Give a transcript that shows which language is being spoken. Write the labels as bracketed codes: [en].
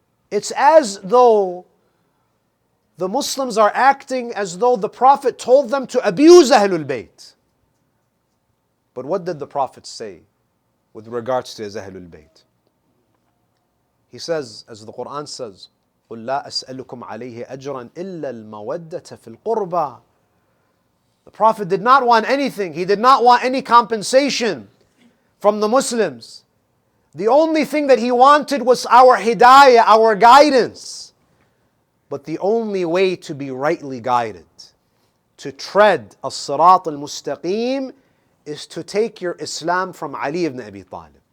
[en] It's as though the Muslims are acting as though the Prophet told them to abuse Ahlul Bayt. But what did the Prophet say with regards to his Ahlul Bayt? He says, as the Quran says, [ar] قُلْ لَا أَسْأَلُكُمْ عَلَيْهِ أَجْرًا إِلَّا الْمَوَدَّةَ فِي الْقُرْبَى. [en] The Prophet did not want anything. He did not want any compensation from the Muslims. The only thing that he wanted was our hidayah, our guidance. But the only way to be rightly guided, to tread as-sirat al-mustaqim, is to take your Islam from Ali ibn Abi Talib.